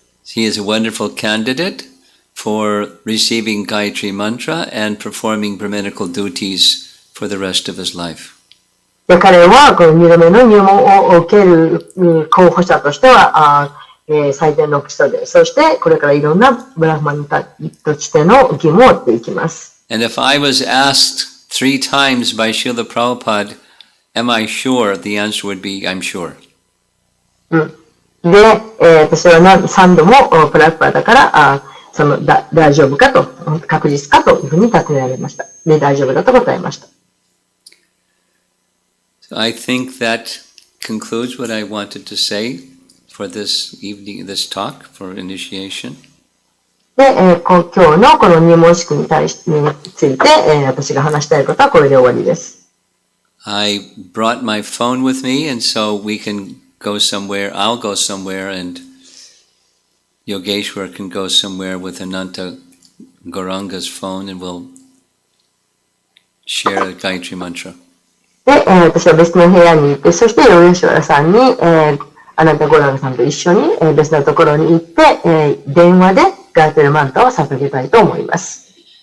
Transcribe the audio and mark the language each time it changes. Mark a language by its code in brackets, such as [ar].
[en] He is a wonderful candidate for receiving Gayatri Mantra and performing Brahminical duties for the rest of his life. [ja] で、彼はこの2度目の入門を受ける候補者としては最善の人で、そしてこれからいろんなブラフマンとしての義務を負っていきます。 [en] And if I was asked 3 times by Srila Prabhupada, am I sure? The answer would be, I'm sure. [ja] で、私は3度もプラフパダから大丈夫かと、確実かというふうに尋ねられました。で、大丈夫だと答えました。 [en] So I think that concludes what I wanted to say for this evening, this talk for initiation. [ja] で、今日のこの入門式について、私が話したいことはこれで終わりです。 [en] I brought my phone with me, and so we can go somewhere. I'll go somewhere, and Yogeshwar can go somewhere with Ananta Gauranga's phone, and we'll share a Gayatri mantra. [ja] で、私は別の部屋に行って、そしてヨゲシュワラさんに、あなたゴランガさんと一緒に、別のところに行って、電話でガヤトリマントを捧げたいと思います。